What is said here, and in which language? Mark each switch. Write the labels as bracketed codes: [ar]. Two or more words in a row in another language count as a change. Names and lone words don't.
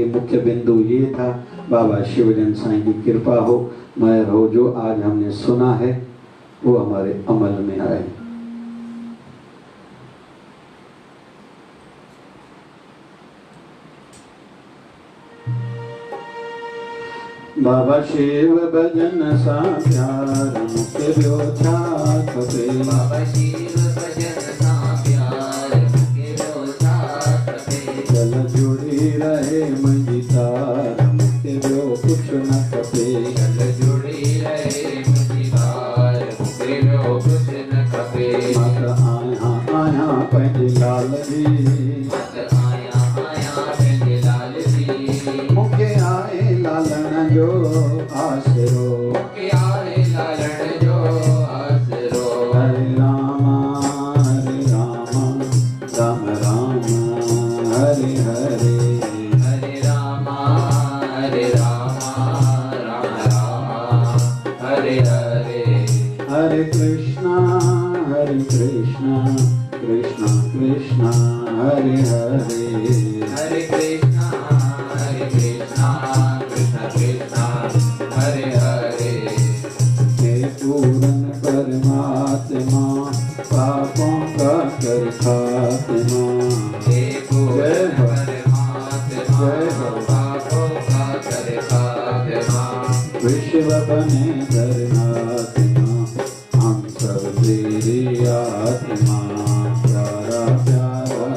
[hi] मुख्य बिंदु ये था, बाबा शिव भजन साईं की कृपा हो, मेहर हो, जो आज हमने सुना है वो हमारे अमल में आए। [sd] बाबा शिव भजन सा प्यार मुके ब्यो छा खपे, बाबा शिव भजन सा प्यार मुके ब्यो छा खपे, चल जुड़ी रहे मुंहिंजी तार मुके ब्यो कुछ न खपे, चल जुड़ी रहे मुंहिंजी तार मुके ब्यो कुछ न खपे। मत आया पंहिंजे लाल जी, मत आया पंहिंजे लाल जी, मुखे आए लालण जो आसरो, मुखे आए लालण जो आसरो। [sa] हरे राम राम राम हरे हरे, हरे राम राम राम हरे हरे, हरे कृष्णा कृष्णा कृष्णा हरे हरे, हरे कृष्णा कृष्णा कृष्णा हरे हरे। [hi] हे पूरन परमात्मा पापों का कर खात्मा, हे पूर्ण परमात्मा पापों का कर खात्मा, विश्व बने धर्मात्मा हम सब तेरी आत्मा, प्यारा प्यारा